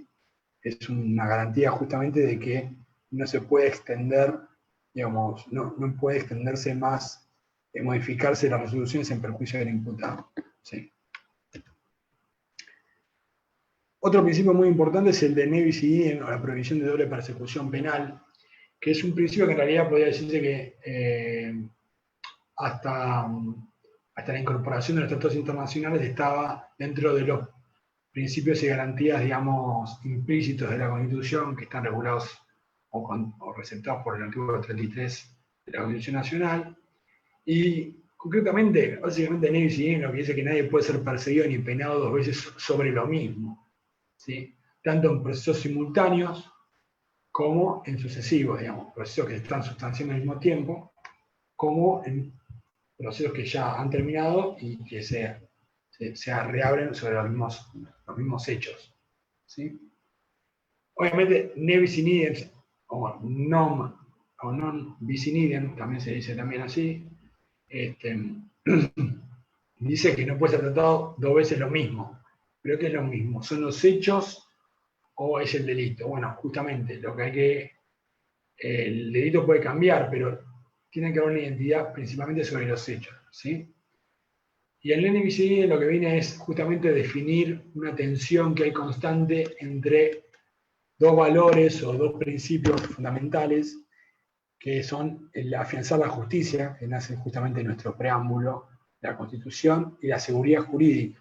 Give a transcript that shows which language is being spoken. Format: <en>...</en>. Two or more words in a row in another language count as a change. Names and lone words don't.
<es>Es una garantía justamente de que no se puede extender, digamos, no puede extenderse más, modificarse las resoluciones en perjuicio del imputado. ¿Sí? Otro principio muy importante es el de</es> <la>ne bis in idem,</la> <es>o la prohibición de doble persecución penal, que es un principio que en realidad podría decirse que hasta la incorporación de los tratados internacionales estaba dentro de los principios y garantías, digamos, implícitos de la Constitución, que están regulados o receptados por el artículo 33 de la Constitución Nacional. Y concretamente, básicamente,</es> <la>ne bis in idem</la> <es>lo que dice que nadie puede ser perseguido ni penado 2 veces sobre lo mismo. ¿Sí? Tanto en procesos simultáneos como en sucesivos, digamos, procesos que se están sustanciando al mismo tiempo, como en procesos que ya han terminado y que se reabren sobre los mismos hechos. ¿Sí? Obviamente,</es> <la>ne bis in idem, o non bis in idem,</la> <es>también se dice también así, dice que no puede ser tratado 2 veces lo mismo. ¿Pero qué es lo mismo? ¿Son los hechos o es el delito? Bueno, justamente, el delito puede cambiar, pero tiene que haber una identidad principalmente sobre los hechos. ¿Sí? Y el</es> <la>ne bis in idem</la> <es>lo que viene es justamente definir una tensión que hay constante entre 2 valores o 2 principios fundamentales que son el afianzar la justicia, que nace justamente en nuestro preámbulo, la Constitución, y la seguridad jurídica.</es>